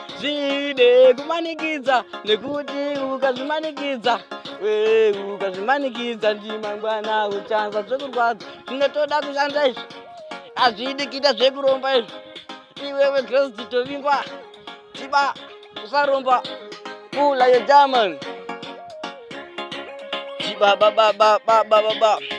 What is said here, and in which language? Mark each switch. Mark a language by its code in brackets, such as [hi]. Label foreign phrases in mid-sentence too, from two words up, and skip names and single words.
[sn] Zvide kumanikidza, nekuti ukazvimanikidza, we, ukazvimanikidza, ndimangwana uchanzwa zvekurwadza. Zvinotoda kushanda izvi, hazvidi kuita zvekuromba izvi. Iwewe Grace Dzitovingwa, chiba, usaromba, kula ye German. Chiba, ba, ba, ba, ba, ba, ba, ba.